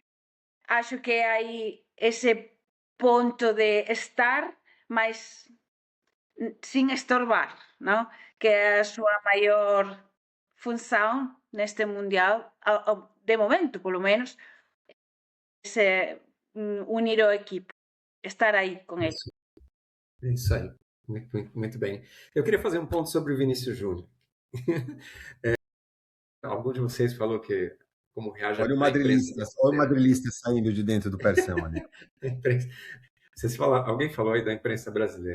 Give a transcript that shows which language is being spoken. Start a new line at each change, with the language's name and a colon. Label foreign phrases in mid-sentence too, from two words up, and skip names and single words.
Galician: Acho que hai ese ponto de estar, mas sin estorbar, ¿no? Que é a súa maior función neste mundial, de momento, polo menos, unir o equipo, estar aí com ele.
Portuguese: É isso aí. Muito bem. Eu queria fazer um ponto sobre o Vinícius Júnior. Algum de vocês falou que como reage Olha o madrilista saindo de dentro do Persão ali. Alguém falou aí da imprensa brasileira.